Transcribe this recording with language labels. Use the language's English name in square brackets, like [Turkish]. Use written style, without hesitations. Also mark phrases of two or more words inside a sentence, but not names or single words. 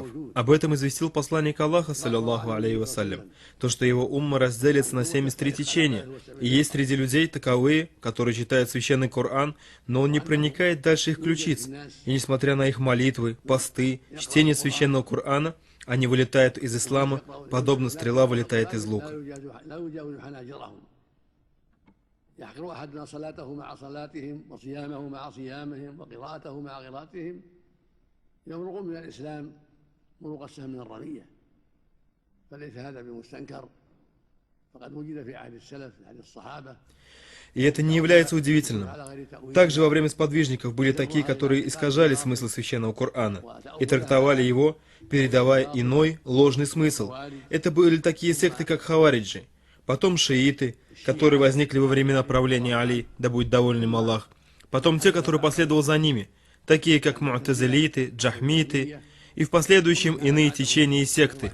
[Russian] Об этом известил посланник Аллаха, [Arabic] صلى الله عليه وسلم, [Russian] то, что его умма разделится на 73 течения, и есть среди людей таковые, которые читают священный Коран, но он не проникает дальше их ключиц, и несмотря на их молитвы, посты, чтение священного Корана, они вылетают из ислама, подобно стрела вылетает из лука. [Arabic] يحقر أحدنا صلاته مع صلاتهم وصيامه مع صيامهم وقراءته مع قراءتهم يمرق من الإسلام مروق السهم من الرمية فليس هذا بمستنكر فقد وجد في عهد السلف في عهد الصحابة. [Russian] И это не является удивительным. Также во время сподвижников были такие, которые искажали смысл священного Корана и трактовали его, передавая иной, ложный смысл. Это были такие секты, как хавариджи, потом шииты, которые возникли во времена правления Али, да будет доволен им Аллах, потом те, которые последовали за ними, такие как му'тазилиты, джахмиты, и в последующем иные течения и секты.